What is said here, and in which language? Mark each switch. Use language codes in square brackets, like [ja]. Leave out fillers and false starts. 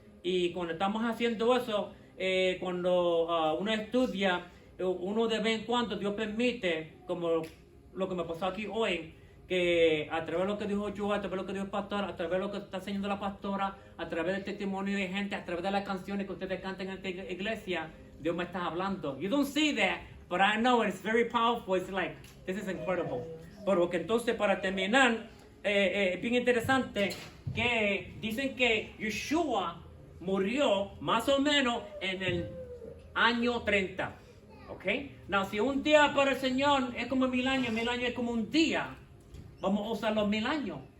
[es] Y cuando estamos haciendo eso, cuando uno estudia, uno de vez en cuando, Dios permite, como lo que me pasó aquí hoy, que a través de lo que dijo yo, a través de lo que dijo el pastor, a través de lo que está enseñando la pastora, a través del testimonio de gente, a través de las canciones que ustedes cantan en esta iglesia, Dios me está hablando. [en] You don't see that, but I know it's very powerful. It's like, this is incredible. [es] Pero que entonces, para terminar, es bien interesante que dicen que Yeshua murió más o menos en el año 30. ¿Ok? Now, si un día para el Señor es como 1000 años es como un día, vamos a usar los 1000 años.